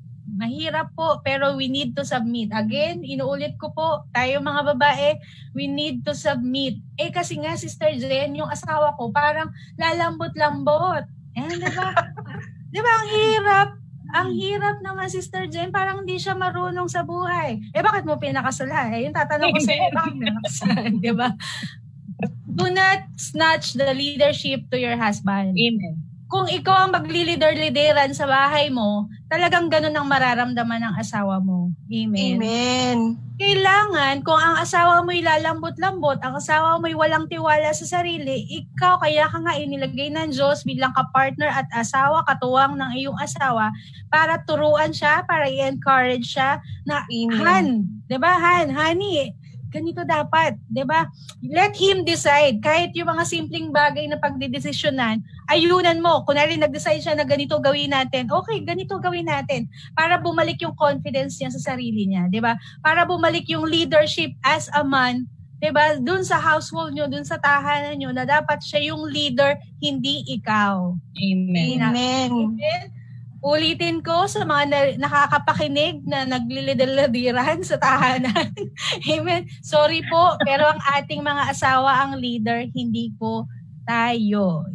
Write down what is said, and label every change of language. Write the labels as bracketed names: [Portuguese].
[Filipino] Mahirap po, pero [English] we need to submit. [Filipino] Again, inuulit ko po, tayong mga babae, we need to submit. Kasi nga, Sister Jen, yung asawa ko, parang lalambot-lambot. Diba? Diba, ang hirap naman, Sister Jen, parang hindi siya marunong sa buhay. Bakit mo pinakasala? Yung tatanong ko sa'yo, bakit pinakasala? Diba? [English] Do not snatch the leadership to your husband. Amen. [Filipino] Kung ikaw ang maglilider-lideran sa bahay mo, talagang ganun ang mararamdaman ng asawa mo. Amen. Amen. Kailangan, kung ang asawa mo'y lalambot-lambot, ang asawa mo'y walang tiwala sa sarili, ikaw, kaya ka nga inilagay ng Diyos bilang kapartner at asawa, katuwang ng iyong asawa, para turuan siya, para i-encourage siya na, Han, diba, honey, ganito dapat, 'di ba? Let him decide. Kahit yung mga simpleng bagay na pagdedesisyonan, ayunan mo. Kunwari nag-decide siya na ganito gawin natin. Okay, ganito gawin natin para bumalik yung confidence niya sa sarili niya, 'di ba? Para bumalik yung leadership as a man, 'di ba? Doon sa household niyo, doon sa tahanan niyo na dapat siya yung leader, hindi ikaw. Amen. Amen. Ulitin ko sa mga nakakapakinig na naglilidaladiran sa tahanan. Amen. Sorry po, pero ang ating mga asawa ang leader, hindi po tayo.